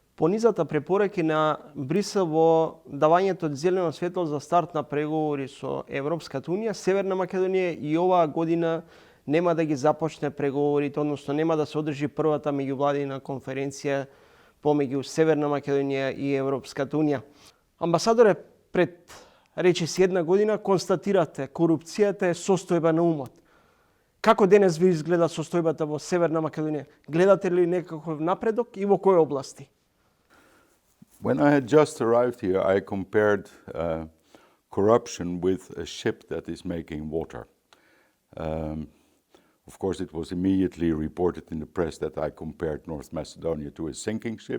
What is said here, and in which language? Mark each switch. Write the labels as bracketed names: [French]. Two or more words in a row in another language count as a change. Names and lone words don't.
[Macedonian] понизата препораки на Брисел во давањето од зелено светло за старт на преговори со Европската Унија, Северна Македонија и оваа година нема да ги започне преговорите, односно нема да се одржи првата меѓувладина конференција помеѓу Северна Македонија и Европската Унија. Амбасадоре, пред речиси една година констатирате корупцијата е состојба на умот. Како денес ви изгледа состојбата во Северна Македонија? Гледате ли некаков напредок и во кои области? [English] When I had just arrived here, I compared corruption with a ship that is making water. Of course, it was immediately reported in the press that I compared North Macedonia to a sinking ship.